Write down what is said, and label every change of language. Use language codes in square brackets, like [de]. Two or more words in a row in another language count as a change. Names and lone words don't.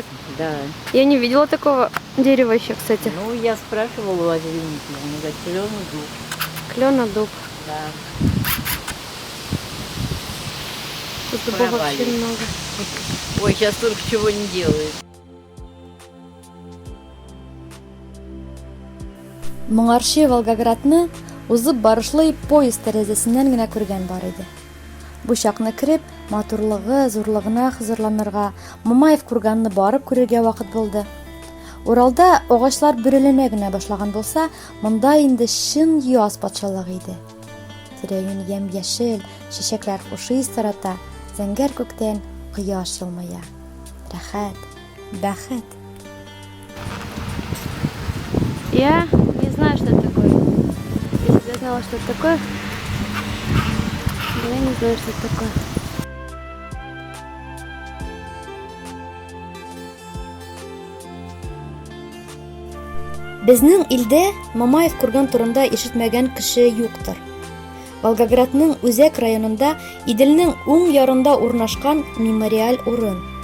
[ru] Да. Я не видела такого дерева еще, кстати. Ну, я спрашивала у озерника, он говорит, клёный дуб. Клёна дуб. Да. Тут дубов вообще много. Ой, сейчас только чего не делают. [tt] Моңарчы Волгоградны узып барышлый поезд тәрәзәсеннән генә күргән бар иде. Бу чакны кирип, матурлыгы, зурлыгына хызырланырга, Мамаев курганны барып күрергә вакыт булды. Уралда агачлар бөреләнә генә башлаган булса, монда инде чын яз патшалыгы иде. Тирә-юнь ямь-яшел, чәчәкләр хушый тарата, зәңгәр күктән кояш елмая. Рәхәт, бәхет. [ru] Я не знаю, что это такое. Если бы я знала, что это такое, но я не знаю, что это такое. [tt] Безнең илдә Мамаев курган турында ишетмәгән кеше юктыр. Волгоградның Үзәк районында Иделнең уң ярында урнашкан мемориаль урын.